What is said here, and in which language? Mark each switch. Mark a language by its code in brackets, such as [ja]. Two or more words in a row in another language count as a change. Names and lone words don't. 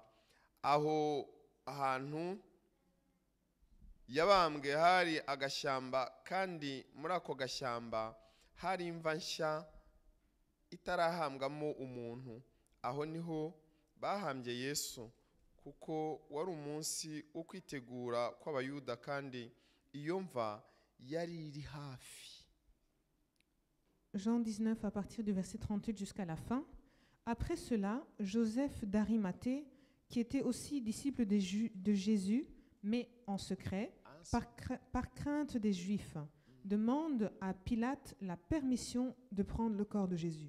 [rw] Aho ahantu yabambwe hari agashyamba, kandi muri ako gashyamba hari imva nshya itarahambwamo umuntu. Aho niho bahambye Yesu, kuko wari umunsi wo kwitegura kw'abayuda, kandi iyo mva yari iri hafi. [fr] Jean 19 à partir du verset 38 jusqu'à la fin. Après cela, Joseph d'Arimathée, qui était aussi disciple de Jésus, mais en secret, par crainte des Juifs, demande à Pilate la permission de prendre le corps de Jésus.